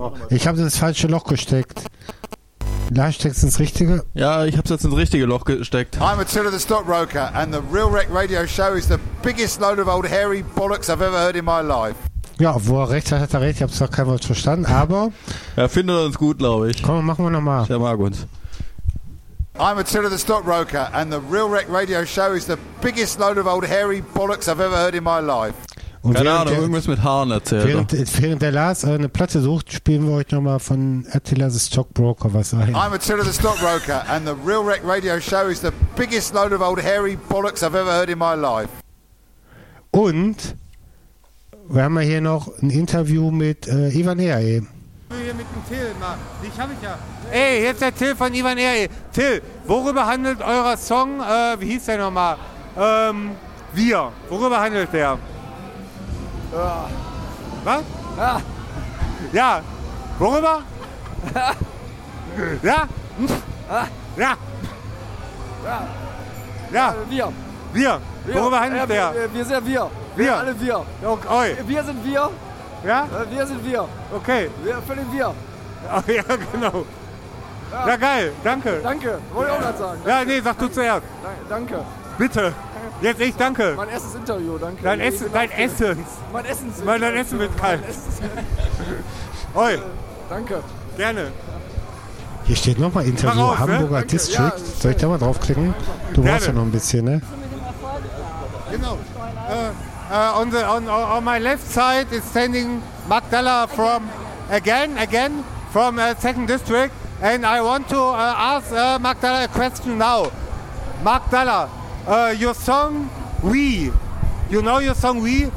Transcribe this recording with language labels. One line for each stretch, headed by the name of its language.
German: Ich habe das falsche Loch gesteckt. Da steckst du ins richtige? Ja, ich habe es jetzt ins richtige Loch gesteckt.
English: I'm Attila the Stockbroker and the Real Wreck Radio Show is the biggest load of old hairy bollocks I've ever heard in my life.
German: Ja, wo er recht hat, hat er recht. Ich habe es noch kein Wort verstanden, aber... Er ja, findet uns gut, glaube ich. Komm, machen wir nochmal. Ja, mag uns.
English: I'm Attila the Stockbroker and the Real Wreck Radio Show is the biggest load of old hairy bollocks I've ever heard in my life.
German: Und keine Ahnung, irgendwas mit Haaren erzählt. Während der Lars eine Platte sucht, spielen wir euch nochmal von Attila the Stockbroker was ein.
English: I'm Attila the Stockbroker and the Real Wreck Radio Show is the biggest load of old hairy bollocks I've ever heard in my life.
German: Und wir haben hier noch ein Interview mit Ivan Ehe. Hier mit dem Till, Mann. Dich hab ich ja. Ey, hier ist der Till von Ivan Ehe. Till, worüber handelt euer Song, wie hieß der nochmal? Wir. Worüber handelt der? Was? Ja. Worüber? Ja. Ja. Ja. Wir. Wir. Worüber handelt der? Wir sind ja wir. Wir. Alle wir. Okay. Wir sind wir. Ja? Wir sind wir. Okay. Wir erfüllen wir. Oh, ja, genau. Ja. Ja, geil. Danke. Danke. Wollte ich auch gerade sagen. Danke. Ja, nee, sag du zuerst. Danke. Bitte. Jetzt ich, danke. Mein erstes Interview, danke. Dein Essen. Dein Essens. Mein Essen. Weil dein Essen wird kalt. Oi. Danke. Gerne. Hier steht nochmal Interview. Auf, Hamburger, ne? District. Ja, soll ich da mal draufklicken? Du warst ja noch ein bisschen, ne? Genau.
English: On my left side is standing Magdala from again from second district, and I want to ask Magdala a question now. Magdala, your song "We," you know your song "We."